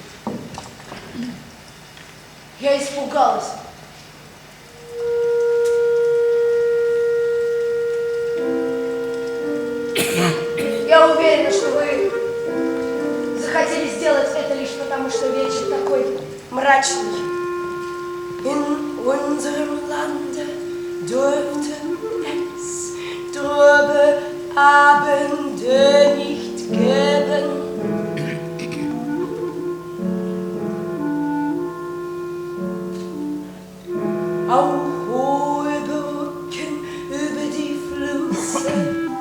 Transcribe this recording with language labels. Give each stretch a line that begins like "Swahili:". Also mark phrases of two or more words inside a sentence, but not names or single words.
Russian: Я испугалась. Я уверена, что вы захотели сделать это лишь потому, что вечер такой мрачный.
German: In unserem Lande dürften es trübe Abende nicht geben. Auch hohe Brücken über die Flüsse.